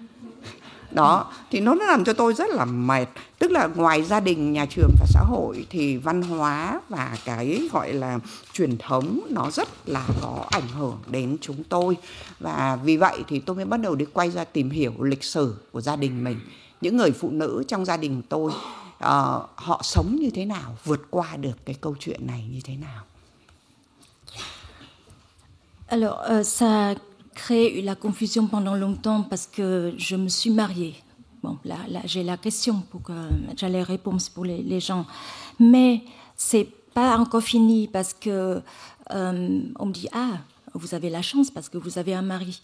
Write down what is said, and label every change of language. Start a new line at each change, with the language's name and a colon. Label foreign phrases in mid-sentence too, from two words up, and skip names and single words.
Vietnamese: Đó, thì nó làm cho tôi rất là mệt. Tức là ngoài gia đình, nhà trường và xã hội thì văn hóa và cái gọi là truyền thống nó rất là có ảnh hưởng đến chúng tôi. Và vì vậy thì tôi mới bắt đầu đi quay ra tìm hiểu lịch sử của gia đình mình. Những người phụ nữ trong gia đình tôi, họ sống như thế nào, vượt qua được cái câu chuyện này như thế nào.
French: Alors, ça créé la confusion pendant longtemps parce que je me suis mariée. Bon, là j'ai la question pour que j'ai les réponses pour les gens. Mais c'est pas encore fini parce que on me dit ah, vous avez la chance parce que vous avez un mari.